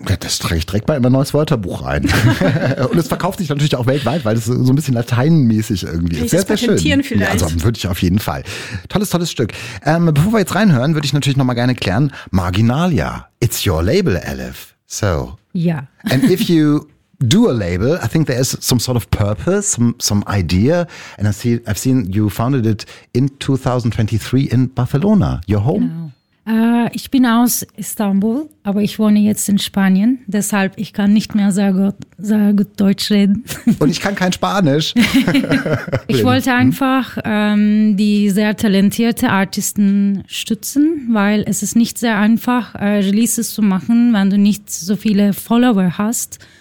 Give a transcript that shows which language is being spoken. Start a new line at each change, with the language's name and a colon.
German: Ja, das trage ich direkt mal in mein neues Wörterbuch rein. Und es verkauft sich natürlich auch weltweit, weil es so ein bisschen lateinmäßig irgendwie ist. Sehr, sehr schön. Vielleicht. Ja, also würde ich auf jeden Fall. Tolles Stück. Bevor wir jetzt reinhören, würde ich natürlich nochmal gerne klären, Marginalia,
English: it's your label,
German: Elif. So. Ja.
English: And if you do a label, I think there is some sort of purpose, some idea. And I've seen you founded it in 2023 in Barcelona, your home.
German: Genau. Ich bin aus Istanbul, aber ich wohne jetzt in Spanien. Deshalb, ich kann nicht mehr sehr gut Deutsch reden. Und ich kann kein Spanisch. Ich wollte einfach die sehr talentierte Artisten stützen, weil es ist nicht sehr einfach, Releases zu machen, wenn du nicht so viele Follower hast.